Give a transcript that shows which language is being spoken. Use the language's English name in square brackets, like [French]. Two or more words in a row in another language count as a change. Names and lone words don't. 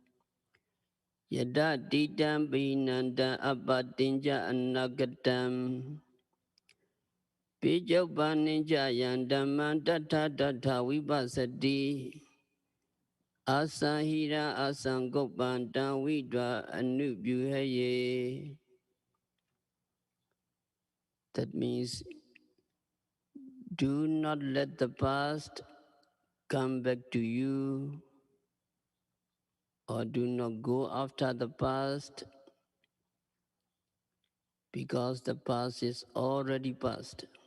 [Pali] Yadatitam bahinantam apatincha anagatam. Pijopaninja yandaman tata tata vipasati Asahira asangopanta vidva anubyuhaye. [English] That means do not let the past come back to you, or do not go after the past, because the past is already past.